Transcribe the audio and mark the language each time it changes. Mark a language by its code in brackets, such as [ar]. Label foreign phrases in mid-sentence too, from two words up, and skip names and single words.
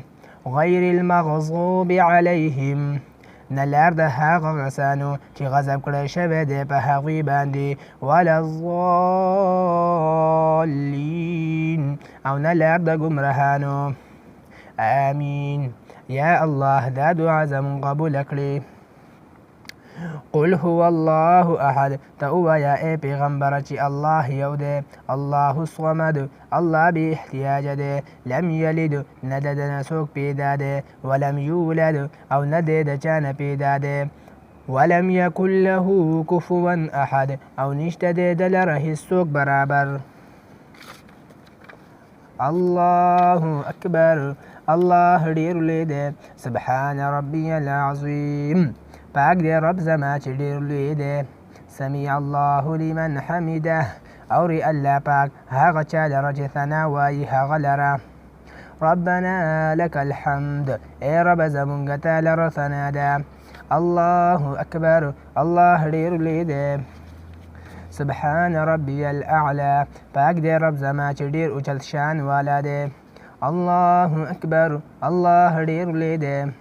[ar] غیر المغضوب علیهم، [ps] نه لار د هغه کسانو چې غضب کړی شوی دی په هغوی باندې. [ar] ولا الضالین، [ps] او نه لار د ګمراهانو. آمین. یا الله، دا دعا زمون قبول کړي. [ar] قل هو الله احد، [ps] ته ووایه ای پیغمبره چې الله یو دی. [ar] الله الصمد، [ps] الله بې احتیاجه دی. [ar] لم یلد، [ps] نه د نه څوک پیدا دی. [ar] ولم یولد، [ps] او نه دی د چا نه پیدا دی. [ar] ولم یکن له کفوا احد، [ps] او نشته دی د لره هیڅوک برابر. [ar] الله اکبر. [ps] الله ډېر لوی دی. [ar] سبحان ربی العظیم، [ps] پاک دی رب زما چې ډېر لوی دی. [ar] سمیع الله لمن حمده، [ps] اوري الله پاک هغه چا لره چې ثنا وایي هغه لره. [ar] ربنا لك الحمد، [ps] ای رب زمونږ ته لره ثنا ده. [ar] الله اکبر. [ps] الله ډېر لوی دی. [ar] سبحان ربی الاعلی، [ps] پاک دی رب زما چې ډېر اوچت شان والا دی. [ar] الله اکبر. [ps] الله ډېر لوی دی.